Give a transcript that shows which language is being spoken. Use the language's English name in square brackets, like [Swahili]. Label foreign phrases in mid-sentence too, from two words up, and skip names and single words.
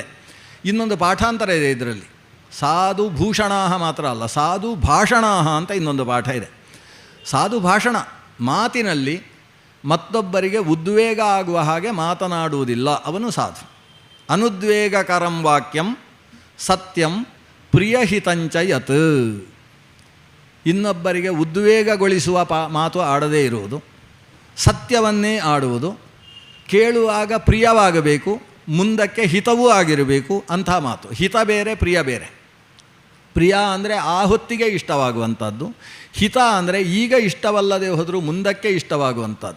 [Kannada] ಇನ್ನೊಂದು ಪಾಠಾಂತರ ಇದೆ ಇದರಲ್ಲಿ. [Sanskrit] ಸಾಧು ಭೂಷಣಾಹ [Kannada] ಮಾತ್ರ ಅಲ್ಲ, [Sanskrit] ಸಾಧು ಭಾಷಣಾಹ [Kannada] ಅಂತ ಇನ್ನೊಂದು ಪಾಠ ಇದೆ. ಸಾಧು ಭಾಷಣ, ಮಾತಿನಲ್ಲಿ ಮತ್ತೊಬ್ಬರಿಗೆ ಉದ್ವೇಗ ಆಗುವ ಹಾಗೆ ಮಾತನಾಡುವುದಿಲ್ಲ, ಅವನು ಸಾಧು. [Sanskrit] ಅನುದ್ವೇಗಕರಂ ವಾಕ್ಯಂ ಸತ್ಯಂ ಪ್ರಿಯಹಿತಂಚ ಯತ್. [Kannada] ಇನ್ನೊಬ್ಬರಿಗೆ ಉದ್ವೇಗಗೊಳಿಸುವ ಮಾತು ಆಡದೇ ಇರುವುದು, ಸತ್ಯವನ್ನೇ ಆಡುವುದು, ಕೇಳುವಾಗ ಪ್ರಿಯವಾಗಬೇಕು, ಮುಂದಕ್ಕೆ ಹಿತವೂ ಆಗಿರಬೇಕು ಅಂಥ ಮಾತು. ಹಿತ ಬೇರೆ, ಪ್ರಿಯ ಬೇರೆ. ಪ್ರಿಯ ಅಂದರೆ ಆ ಹೊತ್ತಿಗೆ ಇಷ್ಟವಾಗುವಂಥದ್ದು, ಹಿತ ಅಂದರೆ ಈಗ ಇಷ್ಟವಲ್ಲದೆ ಹೋದರೂ ಮುಂದಕ್ಕೆ ಇಷ್ಟವಾಗುವಂಥದ್ದು.